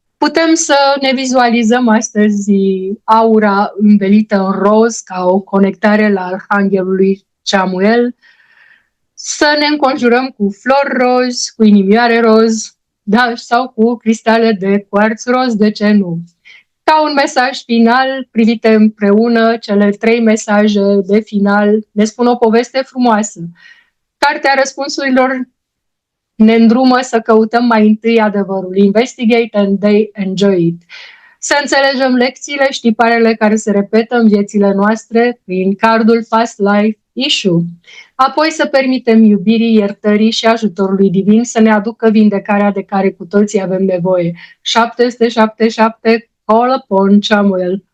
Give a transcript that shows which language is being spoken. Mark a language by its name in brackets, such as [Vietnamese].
[Romanian] Putem să ne vizualizăm astăzi aura învelită în roz ca o conectare la Arhanghelului Chamuel, să ne înconjurăm cu flori roz, cu inimioare roz, da, sau cu cristale de cuarț roz, de ce nu? Ca un mesaj final, privite împreună, cele 3 mesaje de final ne spun o poveste frumoasă. Cartea răspunsurilor ne îndrumă să căutăm mai întâi adevărul. [English] Investigate and they enjoy it. [Romanian] Să înțelegem lecțiile și tiparele care se repetă în viețile noastre prin cardul Past Life Issue. Apoi să permitem iubirii, iertării și ajutorului divin să ne aducă vindecarea de care cu toții avem nevoie. [English] 777, Call upon Chamuel.